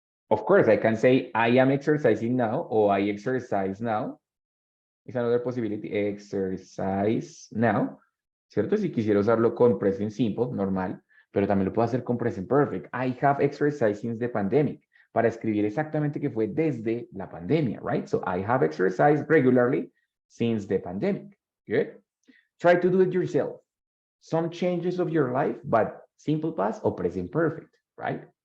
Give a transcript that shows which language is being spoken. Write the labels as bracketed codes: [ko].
[en] Of course, I can say I am exercising now or I exercise now. It's another possibility, exercise now, [es] ¿cierto? Si quisiera usarlo con present simple, normal, pero también lo puedo hacer con present perfect. [en] I have exercised since the pandemic, [es] para escribir exactamente que fue desde la pandemia, [en] right? So I have exercised regularly since the pandemic. Good. Try to do it yourself. Some changes of your life, but simple past or present perfect, right?